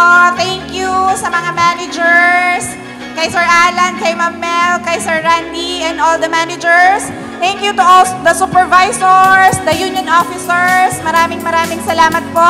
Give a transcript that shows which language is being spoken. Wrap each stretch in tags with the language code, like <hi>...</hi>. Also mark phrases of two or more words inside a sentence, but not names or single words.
<en>Thank you</en> <tl>sa mga managers, kay Sir Alan, kay Ma'am Mel, kay Sir Randy,</tl> <en>and all the managers. Thank you to all the supervisors, the union officers.</en> <tl>Maraming salamat po.</tl>